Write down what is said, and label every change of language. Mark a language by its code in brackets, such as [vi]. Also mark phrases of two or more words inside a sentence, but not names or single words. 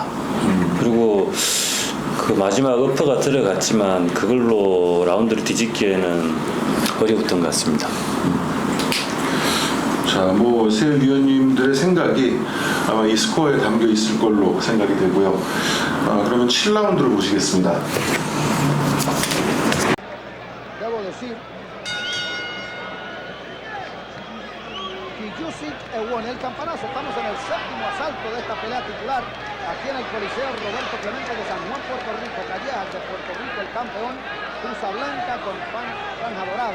[ko] 그리고 그 마지막 어퍼가 들어갔지만 그걸로 라운드를 뒤집기에는 어려웠던 것 같습니다. 자, 뭐 세 위원님들의 생각이 아마 이 스코어에 담겨 있을 걸로 생각이 되고요. 그러면 7라운드를 보시겠습니다. [es] Debo decir que Yusik Ewon, el campanazo, estamos en el séptimo asalto de esta pelea titular aquí en el Coliseo Roberto Clemente de San Juan, Puerto Rico. Callejas de Puerto Rico, el campeón, Cruza Blanca con franja dorada.